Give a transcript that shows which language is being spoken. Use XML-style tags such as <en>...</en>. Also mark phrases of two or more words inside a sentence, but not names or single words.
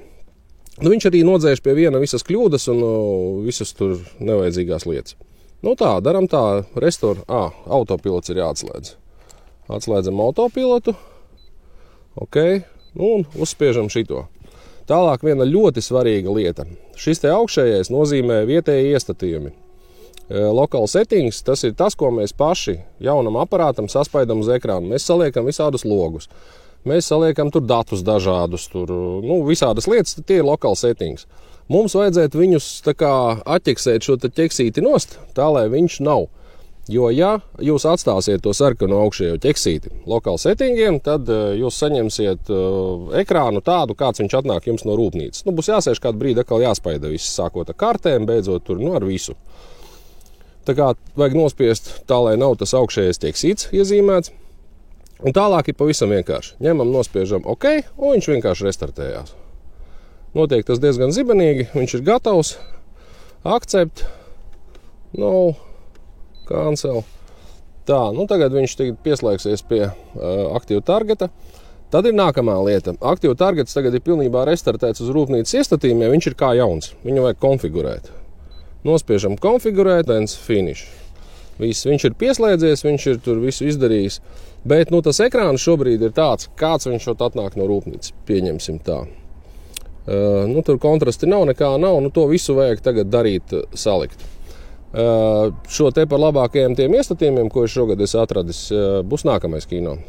<lv>Viņš arī nodzēš pie viena visas kļūdas un visas tur nevajadzīgās lietas. Tā, daram tā, restore, autopilots ir jāatslēdz. Atslēdzam autopilotu, ok, un uzspiežam šito. Tālāk viena ļoti svarīga lieta. Šis te augšējais nozīmē vietēji iestatījumi.</lv> <en>Local settings,</en> <lv>tas ir tas, ko mēs paši jaunam aparātam saspaidam uz ekrānu. Mēs saliekam visādus logus. Mēs saliekam tur datus dažādus, visādas lietas, tie ir</lv> <en>local settings.</en> <lv>Mums vajadzētu viņus tā kā atķeksēt šo ķeksīti nost, tā lai viņš nav. Jo, ja jūs atstāsiet to sarkanu augšējo ķeksīti lokāli settingiem, tad jūs saņemsiet ekrānu tādu, kāds viņš atnāk jums no rūpnīcas. Būs jāsēž kādu brīdi, atkal jāspaida viss, sākot ar kartēm, beidzot tur, ar visu. Tā kā vajag nospiest tā, lai nav tas augšējais ķeksīts iezīmēts. Un tālāk ir pavisam vienkārši. Ņemam, nospiežam OK, un viņš vienkārši restartējās. Notiek tas diezgan zibenīgi, viņš ir gatavs.</lv> <en>Accept, cancel.</en> <lv>Tā, tagad viņš pieslēgsies pie aktīva targeta. Tad ir nākamā lieta. Aktīva targets tagad ir pilnībā restartēts uz rūpnīcas iestatījumiem, viņš ir kā jauns. Viņu vajag konfigurēt. Nospiežam konfigurēt,</lv> <en>then finish.</en> <lv>Viss, viņš ir pieslēdzies, viņš ir tur visu izdarījis, bet tas ekrāns šobrīd ir tāds, kāds viņš šot atnāk no rūpnīcas. Pieņemsim tā. Tur kontrasti nav, nekā nav, to visu vajag tagad darīt, salikt. Šo te par labākajiem tiem iestatījumiem, ko es šogad esmu atradis, būs nākamais kino.</lv>